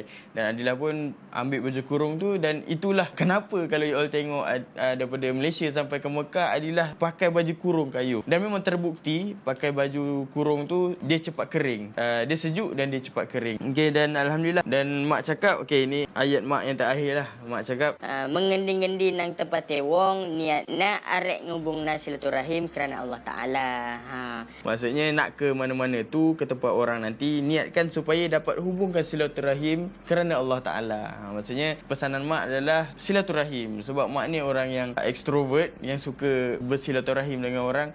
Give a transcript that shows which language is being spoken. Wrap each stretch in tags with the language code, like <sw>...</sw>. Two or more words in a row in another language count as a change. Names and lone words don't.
<ms>Dan Adilah pun ambil baju kurung tu. Dan itulah kenapa kalau</ms> <en>you all</en> <ms>tengok daripada Malaysia sampai ke Mekah, Adilah pakai baju kurung kayu. Dan memang terbukti pakai baju kurung tu dia cepat kering. Dia sejuk dan dia cepat kering. Okey, dan alhamdulillah. Dan mak cakap, okey ni ayat mak yang terakhir lah. Mak cakap,</ms> <jv>Mengendi-ngendi nang tempat wong niatna arek ngubungna silaturahim kerana Allah Taala.</jv> <ms>Maksudnya nak ke mana-mana tu, ke tempat orang nanti, niatkan supaya dapat hubungkan silaturahim kerana Allah Taala. Maksudnya pesanan mak adalah silaturahim. Sebab mak ni orang yang extrovert, yang suka bersilaturahim dengan orang.</ms>